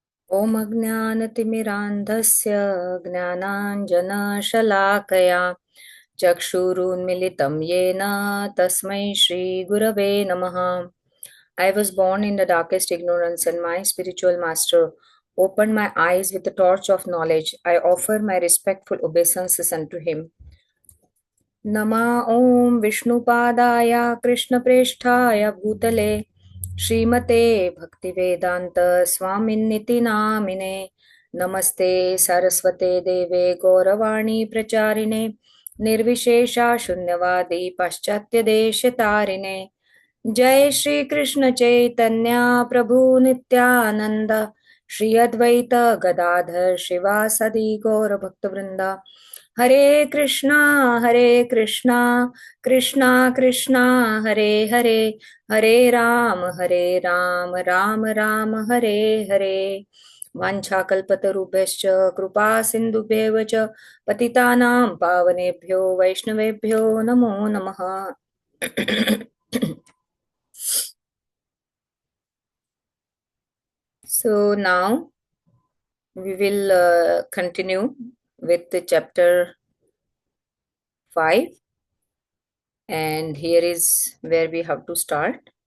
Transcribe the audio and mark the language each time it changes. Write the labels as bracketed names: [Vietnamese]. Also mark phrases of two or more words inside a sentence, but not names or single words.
[Sanskrit] ॐ अज्ञानतिमिरान्धस्य ज्ञानाञ्जनशलाकया चक्षुरुन्मिलितं येन तस्मै श्रीगुरवे नमः. [English] I was born in the darkest ignorance, and my spiritual master opened my eyes with the torch of knowledge. I offer my respectful obeisances unto him. [Sanskrit] नमा ॐ विष्णुपादाय कृष्णप्रेष्ठाय भूतले श्रीमते भक्तिवेदान्त स्वामिन्निति नामिने. नमस्ते सरस्वते देवे गौरवाणी प्रचारिणे निर्विशेषा शून्यवादी पाश्चात्यदेशतारिणे. जय श्री कृष्ण चैतन्य प्रभु नित्यानंद श्री अद्वैत गदाधर शिवासदि गौर भक्तवृंद. हरे कृष्णा कृष्णा कृष्णा हरे हरे, हरे राम राम राम हरे हरे. वाञ्छाकल्पतरुभ्यश्च कृपा सिन्धुभ्येव च पतितानां पावनेभ्यो वैष्णवेभ्यो नमो नमः. [English] So now we will continue with the chapter 5, and here is where we have to start.